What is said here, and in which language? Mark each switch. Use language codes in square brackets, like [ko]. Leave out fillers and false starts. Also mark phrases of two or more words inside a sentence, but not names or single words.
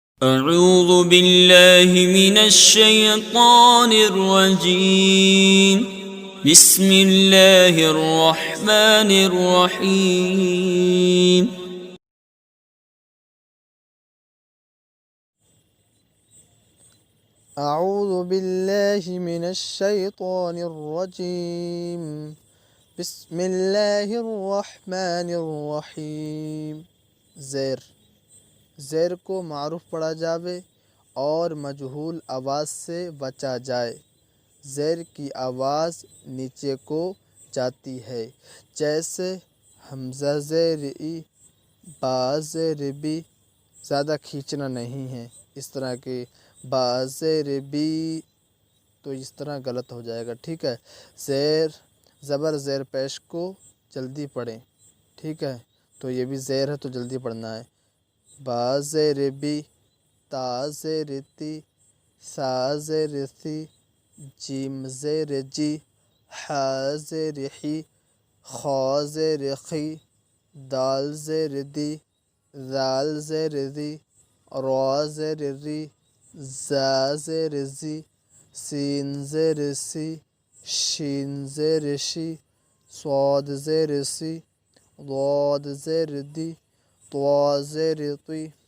[ar] اعوذ باللہ من الشیطان الرجیم بسم اللہ الرحمن الرحیم اعوذ باللہ من الشیطان الرجیم بسم اللہ الرحمن الرحیم۔ [ur] زیر کو معروف پڑھا جاوے اور مجہول آواز سے بچا جائے۔ زیر کی آواز نیچے کو جاتی ہے، جیسے حمزہ زیر ای، با زیر بی، زیادہ کھینچنا نہیں ہے۔ اس طرح کے با زیر بی تو اس طرح غلط ہو جائے گا، ٹھیک ہے۔ زبر زیر پیش کو جلدی پڑھیں، ٹھیک ہے۔ تو یہ بھی زیر ہے تو جلدی پڑھنا ہے۔ با زیر بی، تا زیر تی، سا زیر ثی، جیم زیر جی، حا زیر حی، خا زیر خی، دال زیر دی، ذال زیر ذی، را زیر ری، زا زیر زی، سین زیر سی، شین زیر شی، صاد زیر سی، ضاد زیر دی، طوا زیر طی،